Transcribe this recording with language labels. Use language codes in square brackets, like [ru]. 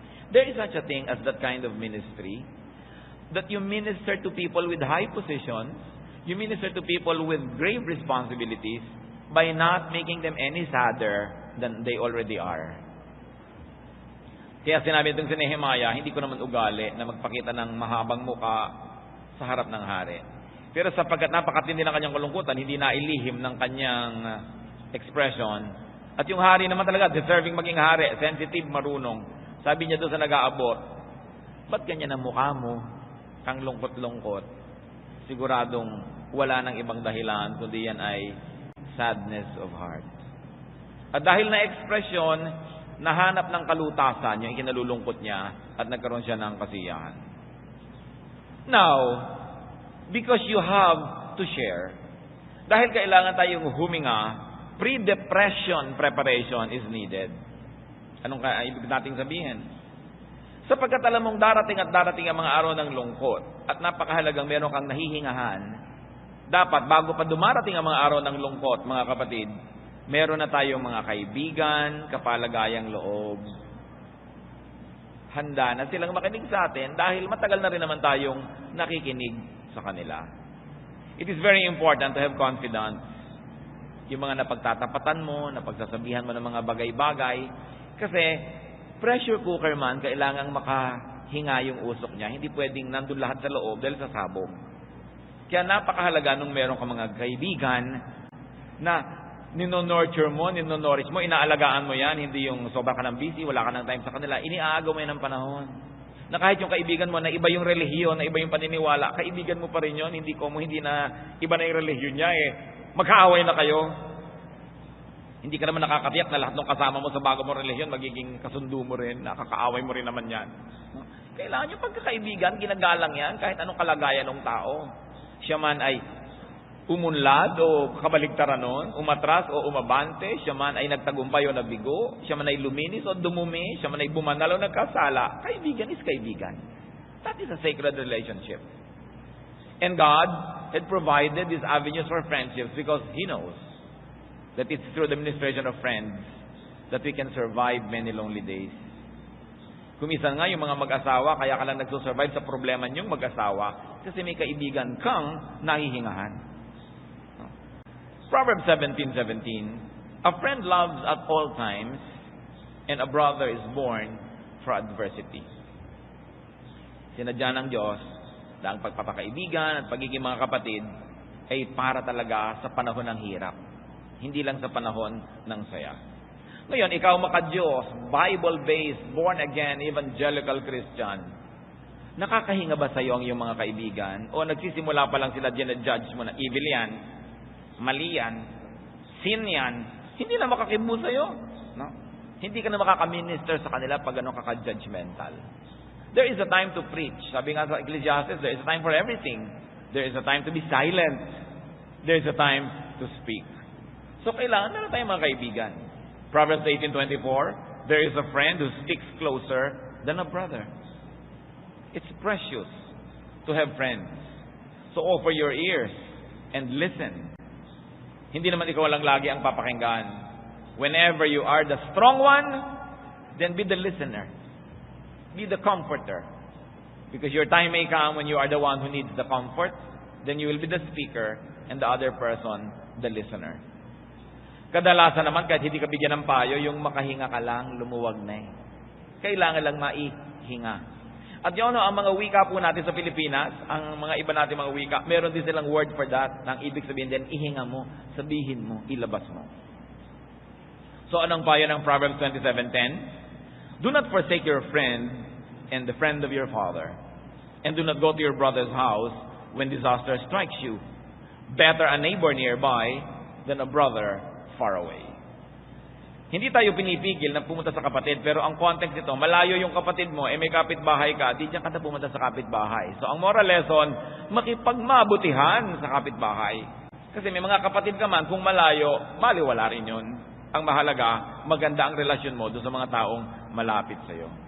[en] There is such a thing as that kind of ministry, that you minister to people with high positions, you minister to people with grave responsibilities, by not making them any sadder than they already are. [tl] Kaya sinabi itong si Nehemiah, hindi ko naman ugali na magpakita ng mahabang muka sa harap ng hari. Pero sapagkat napakatindi ng kanyang kalungkutan, hindi na ilihim ng kanyang expression. At yung hari naman talaga, deserving maging hari, sensitive, marunong. Sabi niya doon sa nag-aabot, "Ba't ganyan ang mukha mo? Kang lungkot-lungkot." Siguradong wala nang ibang dahilan, kundi yan ay [en] sadness of heart. [tl] At dahil na ekspresyon, nahanap ng kalutasan yung ikinalulungkot niya at nagkaroon siya ng kasiyahan. [en] Now, because you have to share, [tl] dahil kailangan tayong huminga, [en] pre-depression preparation is needed. [tl] Anong ibig nating sabihin? Sapagkat alam mong darating at darating ang mga araw ng lungkot at napakahalagang meron kang nahihingahan, dapat, bago pa dumarating ang mga araw ng lungkot, mga kapatid, meron na tayong mga kaibigan, kapalagayang loob. Handa na silang makinig sa atin dahil matagal na rin naman tayong nakikinig sa kanila. [en] It is very important to have confidence. [tl] Yung mga napagtatapatan mo, napagsasabihan mo ng mga bagay-bagay. Kasi, pressure cooker man, kailangang makahinga yung usok niya. Hindi pwedeng nandun lahat sa loob dahil sa sabog. Kaya napakahalaga nung meron ka mga kaibigan na nino-nurture mo, nino-nourish mo, inaalagaan mo yan, hindi yung sobra ka ng busy, wala ka ng time sa kanila, iniaagaw mo yan ng panahon. Na kahit yung kaibigan mo na iba yung relihiyon, na iba yung paniniwala, kaibigan mo pa rin yun, hindi na iba na yung relihiyon niya magkaaway na kayo. Hindi ka naman nakakatiyak na lahat ng kasama mo sa bago mong relihiyon, magiging kasundo mo rin, nakakaaway mo rin naman yan. Kailangan yung pagkakaibigan, ginagalang yan, kahit anong kalagayan ng tao. Siya man ay umunlad o kabaligtaran nun, umatras o umabante, siya man ay nagtagumpay o nabigo, siya man ay luminis o dumumi, siya man ay bumanal o nagkasala, kaibigan is kaibigan. [en] That is a sacred relationship. And God had provided these avenues for friendships because He knows that it's through the ministration of friends that we can survive many lonely days. [tl] Kumisan nga yung mga mag-asawa, kaya ka lang nagsusurvive sa problema niyong mag-asawa kasi may kaibigan kang nahihingahan. [en] Proverbs 17:17, "A friend loves at all times, and a brother is born for adversity." [tl] Sinadya ng Diyos na ang pagpapakaibigan at pagiging mga kapatid ay para talaga sa panahon ng hirap, hindi lang sa panahon ng saya. Ngayon, ikaw maka-Diyos, Bible-based, born-again, evangelical Christian, Nakakahinga ba sa'yo ang iyong mga kaibigan? O nagsisimula pa lang sila ginajudge mo na evil yan, mali yan, sin yan, hindi na makakibo sa'yo. No? Hindi ka na makaka-minister sa kanila pag ano kaka-judgmental. [en] There is a time to preach. [tl] Sabi nga sa Ecclesiastes, [en] there is a time for everything. There is a time to be silent. There is a time to speak. [tl] So kailangan meron tayong mga kaibigan. [en] Proverbs 18:24, there is a friend who sticks closer than a brother. It's precious to have friends. So offer your ears and listen. [tl] Hindi naman ikaw lang lagi ang papakinggan. [en] Whenever you are the strong one, then be the listener. Be the comforter. Because your time may come when you are the one who needs the comfort, then you will be the speaker and the other person, the listener. [tl] Kadalasan naman, kahit hindi ka bigyan ng payo, yung makahinga ka lang, lumuwag na eh. Kailangan lang maihinga. At yun, ang mga wika po natin sa Pilipinas, ang mga iba natin mga wika, meron din silang word for that. Nang ibig sabihin din, ihinga mo, sabihin mo, ilabas mo. [en] So, [tl] anong payo ng Proverbs 27:10? [en] Do not forsake your friend and the friend of your father. And do not go to your brother's house when disaster strikes you. Better a neighbor nearby than a brother far away. [tl] Hindi tayo pinipigil na pumunta sa kapatid, pero ang context nito, malayo yung kapatid mo, may kapitbahay ka, di dyan ka na pumunta sa kapitbahay. So ang moral lesson, makipagmabutihan sa kapitbahay. Kasi may mga kapatid ka man, kung malayo, maliwala rin yun. Ang mahalaga, maganda ang relasyon mo doon sa mga taong malapit sa iyo.